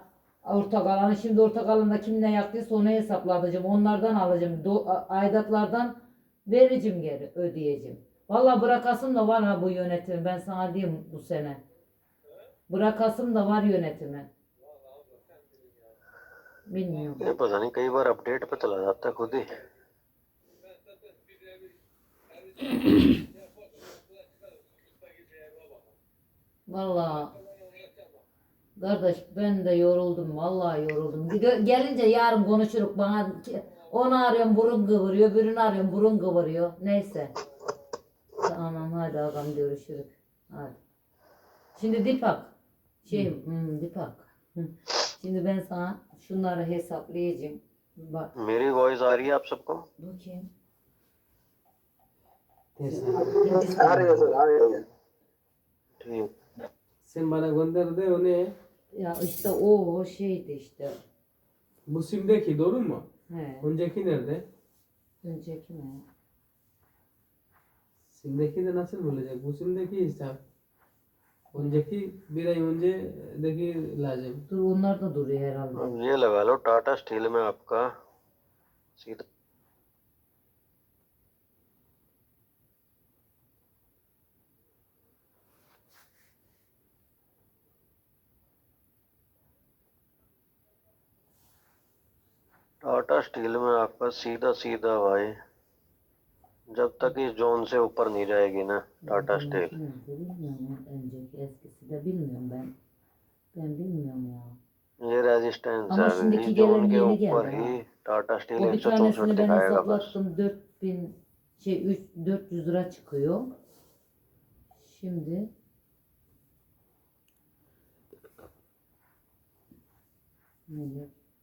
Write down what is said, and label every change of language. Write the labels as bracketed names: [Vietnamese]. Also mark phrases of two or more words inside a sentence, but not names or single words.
[Turkish] Ortak alanı, şimdi ortak alanda kim ne yaktıysa onu hesaplayacağım. Onlardan alacağım. Aidatlardan vereceğim, geri ödeyeceğim. Vallahi bırakasım da var ha bu yönetimi. Ben sana diyeyim, bu sene. Bırakasım da var yönetimi. Bilmiyorum. [Hindi] ये पता नहीं, कई बार अपडेट पे चला जाता है खुद ही। [Turkish] Vallahi kardeş, ben de yoruldum, vallahi yoruldum. Gelince yarın konuşuruz, bana onu arıyorum burun kıvırıyor, birini arıyorum burun kıvırıyor. Neyse. Tamam hadi ağam, görüşürüz. Hadi. Şimdi Dipak. Dipak. Şimdi ben sana şunları hesaplayacağım. Bak. [Hindi] मेरी वॉइस आ रही है आप सबको? [Turkish] Bakayım. [Hindi] ठीक। [Turkish] Sen bana gönder de o ne? Ya işte o şeydi işte. Bu simdeki doğru mu? He. Önceki nerede? Önceki mi? Simdeki de nasıl bulacak? Bu simdeki hesap. Önceki bir ay öncedeki lazım. Dur, onlar da duruyor herhalde. [Hindi] अब ये लगा लो, टाटा स्टील में आपका सीधा टाटा स्टील में आपका सीधा सीधा भाई, जब तक इस जोन से ऊपर नहीं जाएगी ना टाटा स्टील। [Turkish] Bilmiyorum, önceki eskisi de bilmiyorum ben. Ben bilmiyorum ya. [Hindi] ये रेजिस्टेंस [Turkish] Ama [Hindi] है, [Turkish] şimdiki [Hindi] इस जोन [Turkish] gelen [Hindi] के [Turkish] yeni [Hindi] ऊपर [Turkish] geldi [Hindi] ही [Turkish] ha. [Hindi] टाटा स्टील [Turkish] O bir [Hindi] 164 [Turkish] tanesini ben [Hindi] दिखाएगा बस। [Turkish] hesaplattım, 400 lira çıkıyor. Şimdi ne?